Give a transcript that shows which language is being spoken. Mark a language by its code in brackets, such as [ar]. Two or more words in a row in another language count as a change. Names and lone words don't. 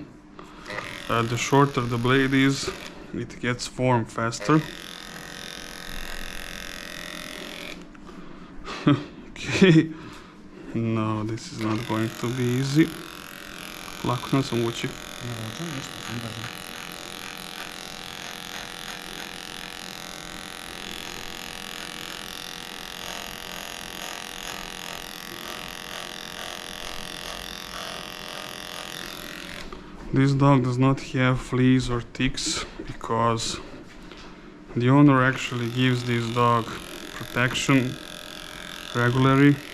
[en] The shorter the blade is, it gets warm faster. Okay. No, this is not going to be easy. [hr] Lako nam se muči. [en] This dog does not have fleas or ticks because the owner actually gives this dog protection regularly.